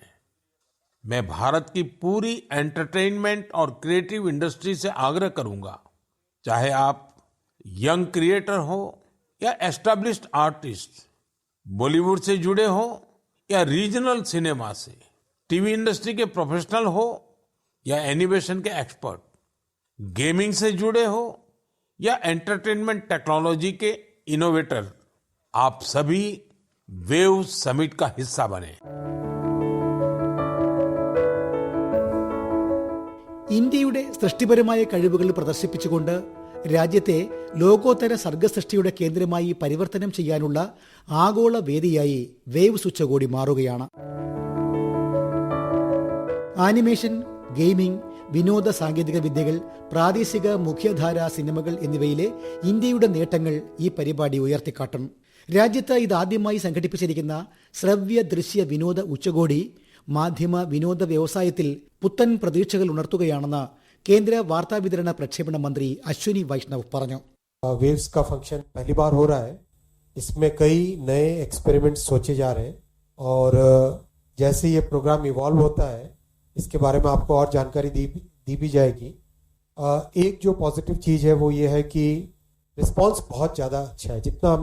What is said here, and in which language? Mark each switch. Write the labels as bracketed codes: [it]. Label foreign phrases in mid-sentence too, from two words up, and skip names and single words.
[hi] मैं भारत की पूरी एंटरटेनमेंट और [en] creative industry [hi] से आग्रह करूंगा, चाहे आप [en] young creator [hi] हो या [en] established artist, [hi] बॉलीवुड से जुड़े हो या [en] regional cinema [hi] से, [en] TV industry [hi] के प्रोफेशनल हो या एनिमेशन के एक्सपर्ट, गेमिंग से जुड़े हो या [en] entertainment technology [hi] के इनोवेटर, आप सभी वेव्स समिट का हिस्सा बने. [ml] ഇന്ത്യയുടെ സൃഷ്ടിപരമായ കഴിവുകൾ പ്രദർശിപ്പിച്ചുകൊണ്ട് രാജ്യത്തെ ലോകോത്തര സർഗസൃഷ്ടിയുടെ കേന്ദ്രമായി പരിവർത്തനം ചെയ്യാനുള്ള ആഗോള വേദിയായി വേവ്സ് ഉച്ചകോടി മാറുകയാണ്. ആനിമേഷൻ, ഗെയിമിംഗ്, വിനോദ സാങ്കേതിക വിദ്യകൾ, പ്രാദേശിക മുഖ്യധാരാ സിനിമകൾ എന്നിവയിലെ ഇന്ത്യയുടെ നേട്ടങ്ങൾ ഈ പരിപാടി ഉയർത്തിക്കാട്ടും. രാജ്യത്ത് ഇതാദ്യമായി സംഘടിപ്പിച്ചിരിക്കുന്ന ശ്രവ്യ ദൃശ്യ വിനോദ ഉച്ചകോടി മാധ്യമ വിനോദ വ്യവസായത്തിൽ പുത്തൻ പ്രതീക്ഷകൾ ഉണർത്തുകയാണെന്ന് കേന്ദ്ര വാർത്താവിതരണ പ്രക്ഷേപണ മന്ത്രി അശ്വിനി വൈഷ്ണവ് പറഞ്ഞു. [hi] वेव्स का फंक्शन पहली बार हो रहा है. इसमें कई नए एक्सपेरिमेंट्स सोचे जा रहे हैं और जैसे ये प्रोग्राम इवॉल्व होता है इसके बारे में आपको और जानकारी दी भी जाएगी. एक जो पॉजिटिव चीज है वो ये है कि रिस्पांस बहुत ज़्यादा अच्छा है.